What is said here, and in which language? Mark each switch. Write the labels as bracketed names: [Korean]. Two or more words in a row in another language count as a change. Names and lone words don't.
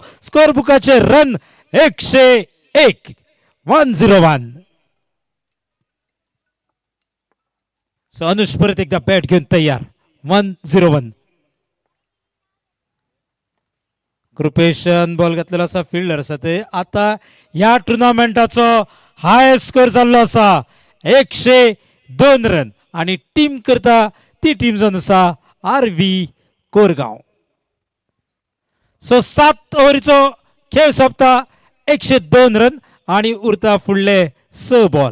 [Konkani] स्कोर बुकाचे रन 101 101. सो अनुष परत एकदा बॅट घेऊन तयार 101. कृपेश बॉल घातलेलो असा फिल्डर असा ते आता ह्या टुर्नामेंटाचो [English] high score [Konkani] जाल्लो असा 102 रन आणि टीम करता ती टीम जावन आसा आरवी कोरगाव. सो 7 ओव्हरीचो खेळ सोंपता 102 रन आणि उरता फुडले 6 बॉल.